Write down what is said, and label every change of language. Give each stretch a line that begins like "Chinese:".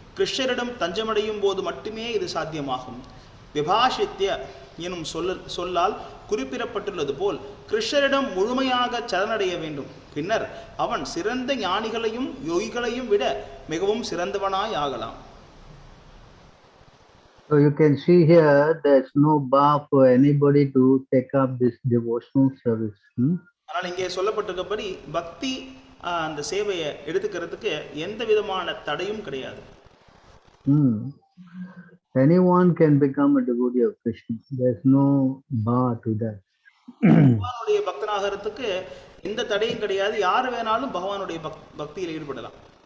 Tamil: கிருஷ்ணரிடம் தஞ்சமடையும் போது மட்டுமே இது சாத்தியமாகும். விபாஷித்ய எனும் சொல்லால் குறிப்பிடப்பட்டுள்ளது போல் கிருஷ்ணரிடம் முழுமையாக சரணடைய வேண்டும். பின்னர் அவன் சிறந்த ஞானிகளையும் யோகிகளையும் விட மிகவும் சிறந்தவனாய் ஆகலாம்.
English: So you can see here there's no bar for anybody to take up this devotional service.
Tamil: ஆனால் இங்கே சொல்லப்பட்டிருக்கபடி பக்தி அந்த சேவையை எடுத்துக்கிறதுக்கு எந்த விதமான தடையும் கிடையாது.
English: Anyone can become a devotee of Krishna. There's no bar to that.
Tamil: பகவானுடைய பக்தனாகிறதுக்கு எந்த தடையும் கிடையாது. யார் வேணாலும் பகவானுடைய பக்தியில் ஈடுபடலாம்.